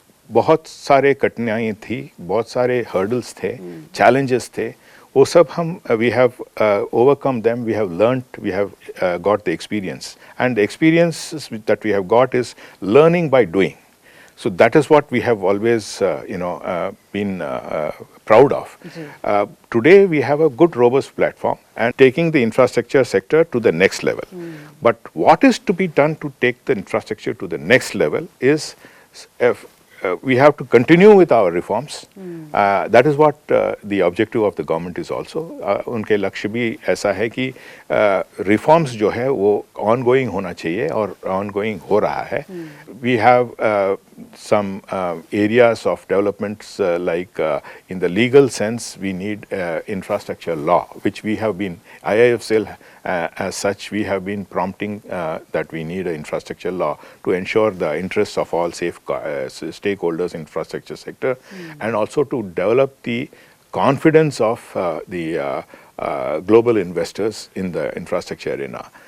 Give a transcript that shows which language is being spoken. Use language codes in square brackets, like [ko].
[hi] बहुत सारे कठिनाइयाँ थी, बहुत सारे हर्डल्स थे, चैलेंजेस थे, वो सब हम [en] We have overcome them, we have learned, we have got the experience, and the experience that we have got is learning by doing. So that is what we have always, been proud of. Today we have a good, robust platform and taking the infrastructure sector to the next level. But what is to be done to take the infrastructure to the next level is we have to continue with our reforms. That is what the objective of the government is also. [hi] उनके लक्ष्य भी ऐसा है कि reforms जो है वो ongoing होना चाहिए और ongoing हो रहा है. [en] We have some areas of developments like in the legal sense we need infrastructure law, which we have been, IIFCL as such, we have been prompting that we need an infrastructure law to ensure the interests of all stakeholders in infrastructure sector, and also to develop the confidence of the global investors in the infrastructure arena.